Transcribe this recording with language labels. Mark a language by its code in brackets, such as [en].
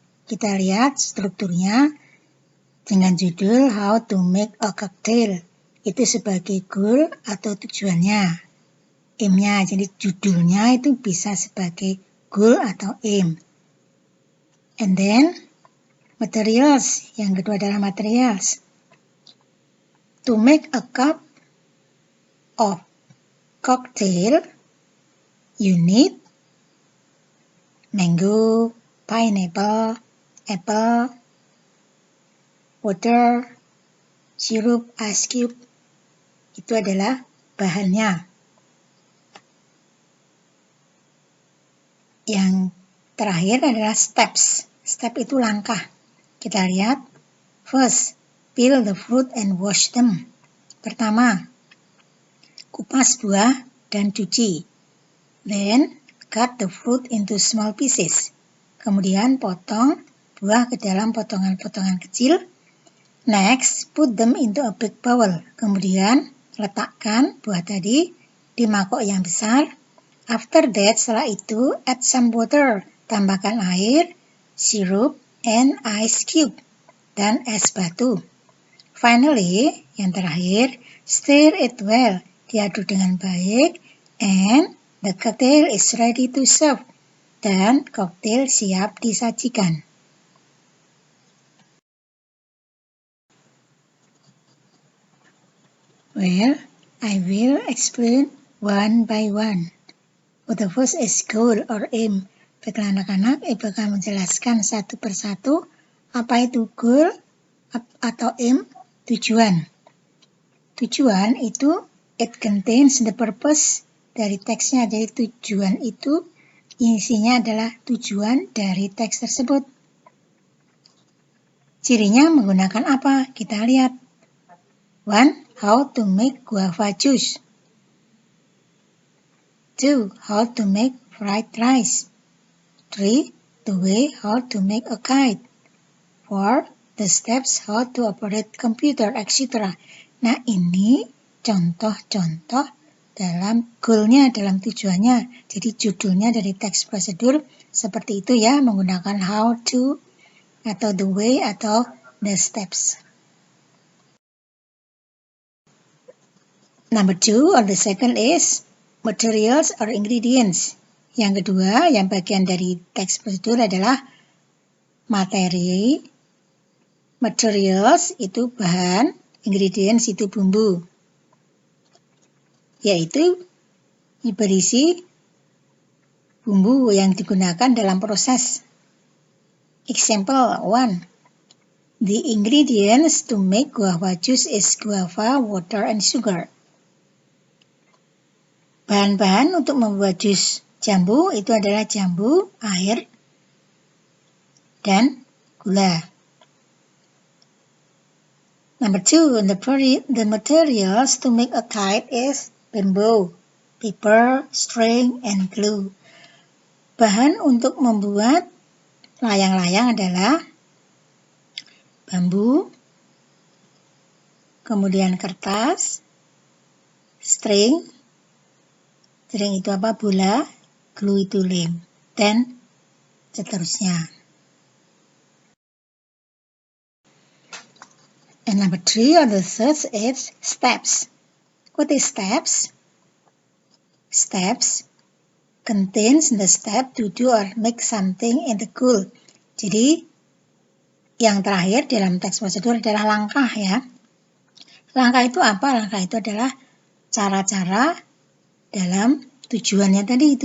[id] Kita lihat strukturnya dengan judul [en] How to make a cocktail. [id] Itu sebagai goal atau tujuannya. Aim-nya, jadi judulnya itu bisa sebagai goal atau aim. [en] And then materials, [id] yang kedua adalah [en] materials. To make a cup of cocktail, you need mango, pineapple, apple, water, sirup, ice cube. [id] Itu adalah bahannya. Yang terakhir adalah steps. Step itu langkah. Kita lihat. [en] First, peel the fruit and wash them. [id] Pertama, kupas buah dan cuci. [en] Then, cut the fruit into small pieces. [id] Kemudian potong buah ke dalam potongan-potongan kecil. [en] Next, put them into a big bowl. [id] Kemudian, letakkan buah tadi di mangkok yang besar. [en] After that, [id] setelah itu, [en] add some water. [id] Tambahkan air, [en] syrup, and ice cube. [id] Dan es batu. [en] Finally, [id] yang terakhir, [en] stir it well. [id] Diaduk dengan baik. [en] And the cocktail is ready to serve. [id] Dan koktail siap disajikan. [en] Well, I will explain one by one. The first is goal or aim. [id] Baiklah anak-anak, Ibu akan menjelaskan satu persatu apa itu goal atau aim, tujuan. Tujuan itu [en] it contains the purpose [id] dari teksnya. Jadi tujuan itu isinya adalah tujuan dari teks tersebut. Cirinya menggunakan apa? Kita lihat. [en] 1. How to make guava juice. 2. How to make fried rice. 3. The way how to make a kite. 4. The steps how to operate computer, etc. [id] Nah, ini contoh-contoh dalam goalnya, dalam tujuannya. Jadi judulnya dari teks prosedur seperti itu ya, menggunakan how to, atau the way, atau the steps. [en] Number 2 or the second is materials or ingredients. [id] Yang kedua, yang bagian dari teks prosedur adalah materi, materials itu bahan, ingredients itu bumbu. Yaitu berisi bumbu yang digunakan dalam proses. [en] Example 1. The ingredients to make guava juice is guava, water, and sugar. [id] Bahan-bahan untuk membuat jus jambu itu adalah jambu, air, dan gula. [en] Number 2, the materials to make a kite is bamboo, paper, string, and glue. [id] Bahan untuk membuat layang-layang adalah bambu, kemudian kertas, string itu apa? Bola, glue itu lem, dan seterusnya. [en] And number 3 or the third is steps. What is steps? Steps contains the step to do or make something in the goal. [id] Jadi yang terakhir dalam teks prosedur adalah langkah ya. Langkah itu apa? Langkah itu adalah cara-cara dalam tujuannya tadi.